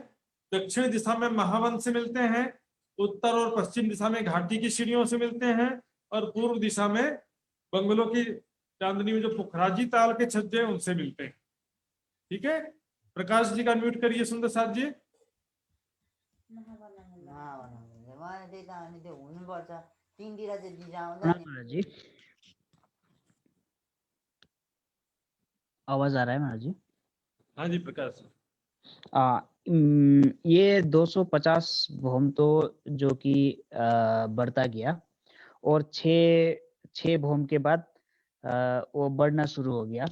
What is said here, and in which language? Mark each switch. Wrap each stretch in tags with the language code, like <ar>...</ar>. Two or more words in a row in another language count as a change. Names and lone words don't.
<hi>दक्षिण दिशा में महावन से मिलते हैं, उत्तर और पश्चिम दिशा में घाटी की सीढ़ियों से मिलते हैं, और पूर्व दिशा में बंगलों की चांदनी में जो पुखराजी ताल के छज्जे हैं उनसे मिलते हैं। ठीक है, प्रकाश जी का म्यूट करिए सुंदर साथ जी।</hi> <ne>उहाँले त्यही त अनि त्यो हुनुपर्छ तीनतिर चाहिँ दिशा आउँछ प्रणाम नि</ne> <hi>महाराज जी, आवाज आ रहा है महाराज जी? हाँ जी प्रकाश। ये 250 भौम तो जो कि बढ़ता गया, और 6 भौम के बाद वो बढ़ना शुरू हो गया।</hi>